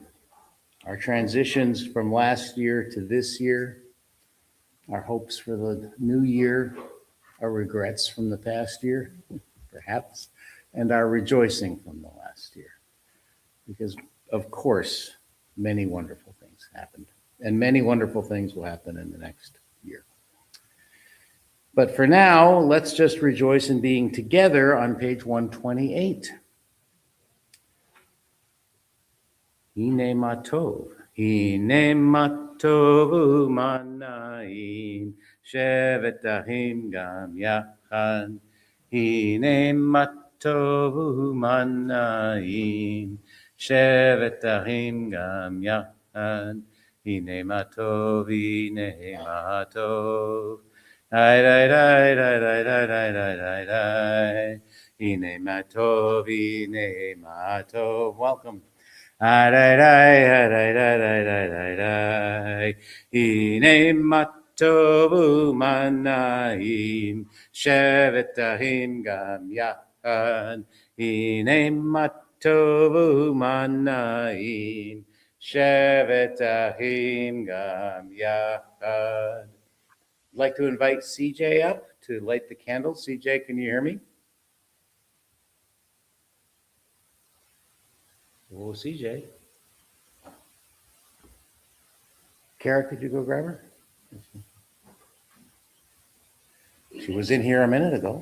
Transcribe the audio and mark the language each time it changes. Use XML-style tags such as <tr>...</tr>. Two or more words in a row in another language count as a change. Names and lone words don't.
<en>Our transitions from last year to this year, our hopes for the new year, our regrets from the past year, perhaps, and our rejoicing from the last year. Because, of course, many wonderful things happened, and many wonderful things will happen in the next year. But for now, let's just rejoice in being together on page 128.</en> <he>הנה מה טוב, הנה מה טוב ומה נעים, שבת אחים גם יחד. הנה מה טוב ומה נעים, שבת אחים גם יחד. הנה מה טוב, הנה מה טוב. Ay, ay, ay, ay, ay, ay, ay, ay, ay, ay. הנה מה טוב, הנה מה טוב.</he> <en>Welcome. Ay, ay, ay, ay, ay, ay, ay, ay, ay.</en> <he>הנה מה טוב ומה נעים, שבת אחים גם יחד. הנה מה טוב ומה נעים, שבת אחים גם יחד.</he> <en>I'd like to invite CJ up to light the candle. CJ, can you hear me? Oh, CJ. Kara, could you go grab her? She was in here a minute ago.</en>